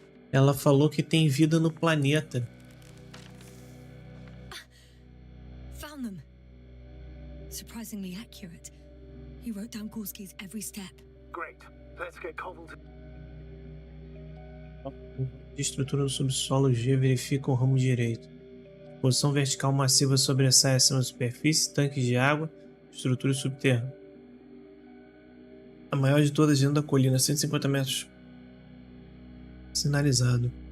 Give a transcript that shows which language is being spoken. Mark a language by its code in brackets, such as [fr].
[pt] ela falou que tem vida no planeta. [en] Found them. Surprisingly accurate. He wrote down Gorski's every step. Great. Let's get Cobble to... [pt] De estrutura do subsolo G verifica o ramo direito. Posição vertical massiva sobressai acima da superfície, tanques de água, estrutura subterrânea. A maior de todas dentro da colina, 150 metros. Sinalizado.